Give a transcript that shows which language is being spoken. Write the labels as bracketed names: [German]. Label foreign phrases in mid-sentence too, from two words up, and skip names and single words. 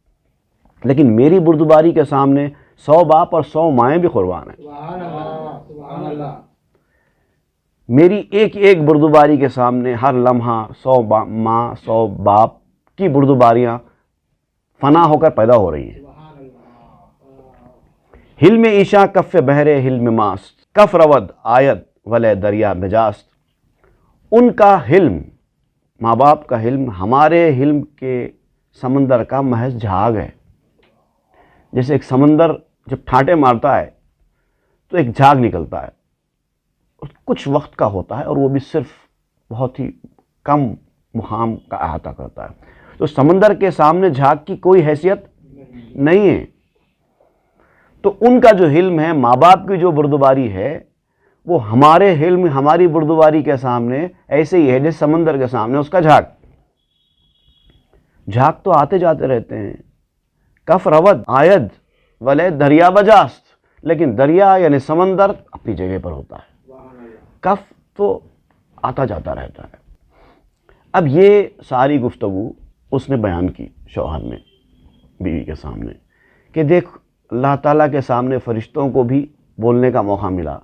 [Urdu] لیکن میری بردباری کے سامنے 100 باپ اور 100 مائیں بھی قربان ہیں. سبحان اللہ. میری ایک بردباری کے سامنے ہر لمحہ 100 ماں 100 باپ کی بردباریاں فنا ہو کر پیدا ہو رہی ہیں۔ سبحان اللہ۔ [Persian] حلم عشاء کف بہرے حلم ماست، کف رود آیت ولے دریا بجاست۔ [Urdu] ان کا حلم، ماں باپ کا حلم، ہمارے حلم کے سمندر کا محض جھاگ ہے۔ جیسے ایک سمندر جب ٹھاٹے مارتا ہے تو ایک جھاگ نکلتا ہے، کچھ وقت کا ہوتا ہے اور وہ بھی صرف بہت ہی کم مقام کا احاطہ کرتا ہے۔ تو سمندر کے سامنے جھاگ کی کوئی حیثیت نہیں ہے۔ تو ان کا جو حلم ہے، ماں باپ کی جو بردباری ہے، وہ ہمارے حلم، ہماری بردباری کے سامنے ایسے ہی ہے جیسے سمندر کے سامنے اس کا جھاگ۔ جھاگ تو آتے جاتے رہتے ہیں، [Persian] کف رود آید ولے دریا بجاست، [Urdu] لیکن دریا یعنی سمندر اپنی جگہ پر ہوتا ہے، سبحان اللہ۔ کف تو آتا جاتا رہتا ہے۔ اب یہ ساری گفتگو اس نے بیان کی شوہر نے بیوی کے سامنے کہ دیکھ، اللہ تعالیٰ کے سامنے فرشتوں کو بھی بولنے کا موقع ملا۔